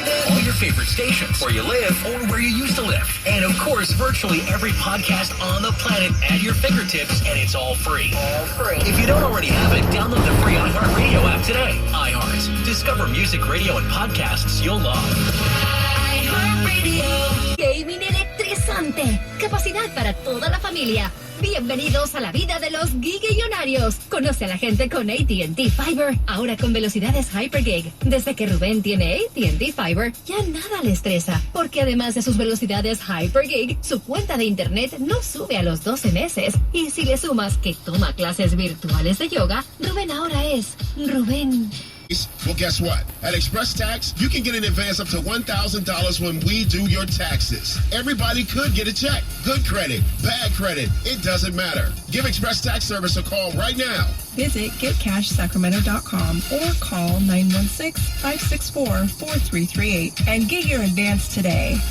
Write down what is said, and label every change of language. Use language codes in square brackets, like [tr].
[en] All your favorite stations, where you live or where you used to live. And, of course, virtually every podcast on the planet at your fingertips, and it's all free. All free. If you don't already have it, download the free iHeart-Radio app today. iHeart. Discover music, radio, and podcasts you'll love. iHeart-Radio. [es] Gaming electrizante. Capacidad para toda la familia. Bienvenidos a la vida de los gigillonarios. Conoce a la gente con AT&T Fiber, ahora con velocidades Hypergig. Desde que Rubén tiene AT&T Fiber, ya nada le estresa, porque además de sus velocidades Hypergig, su cuenta de internet no sube a los 12 meses. Y si le sumas que toma clases virtuales de yoga, Rubén ahora es Rubén. [en] Well, guess what? At Express Tax, you can get an advance up to $1,000 when we do your taxes. Everybody could get a check. Good credit, bad credit, it doesn't matter. Give Express Tax Service a call right now. Visit getcashsacramento.com or call 916-564-4338 and get your advance today.